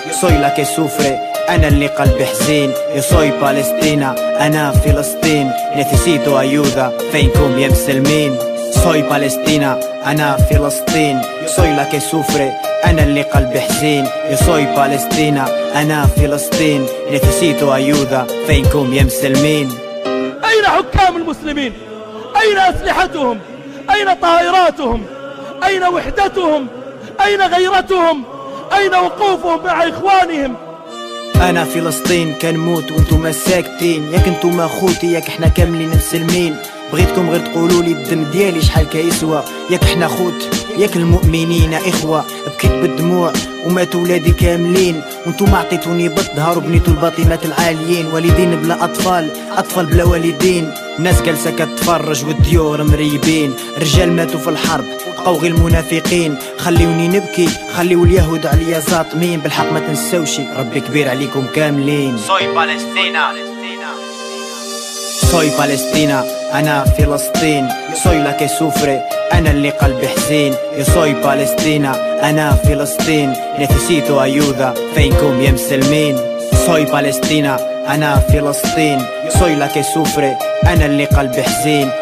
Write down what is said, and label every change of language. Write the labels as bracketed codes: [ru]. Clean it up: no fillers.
[es] Soy la que sufre, [ar] ana el qalb hazin. [es] Yo soy Palestina, [ar] ana Filistín. [es] Necesito ayuda, [ar] feinkum yemselmin. [es] Soy Palestina, [ar] ana Filistín. [es] Soy la que sufre, [ar] ana el qalb hazin. [es] Yo soy Palestina, [ar] ana Filistín. [es] Necesito ayuda, [ar] feinkum yemselmin. أين حكام المسلمين؟ أين أسلحتهم؟ أين طائراتهم؟ أين وحدتهم؟ أين غيرتهم؟ أين وقوفهم مع إخوانهم؟ أنا فلسطين كنموت وأنتم ساكتين ياك أنتم أخوتي ياك إحنا كاملين مسلمين بغيتكم غير تقولوا لي الدم ديالي شحال كيسوى ياك إحنا خوت ياك المؤمنين إخوة بكيت بالدموع وماتوا ولادي كاملين وانتم عطيتوني بالظهر وبنيتوا الباطنات العاليين والدين بلا أطفال أطفال بلا والدين ناس جالسة كتفرج والديور مريبين رجال ماتوا في الحرب بقاو غير المنافقين خليوني نبكي خليو اليهود عليا ظاطمين بالحق ما تنساوشي ربي كبير عليكم كاملين صوي فلسطين [es] Soy Palestina, [ar] ana Filistín. [es] Soy la que sufre, [ar] ana el qalb hazin. [es] Yo soy Palestina, [ar] ana Filistín. [es] Necesito ayuda, [ar] feinkum yemselmin. [es] Soy Palestina, [ar] ana Filistín. [es] Soy la que sufre, [ar] ana el qalb hazin.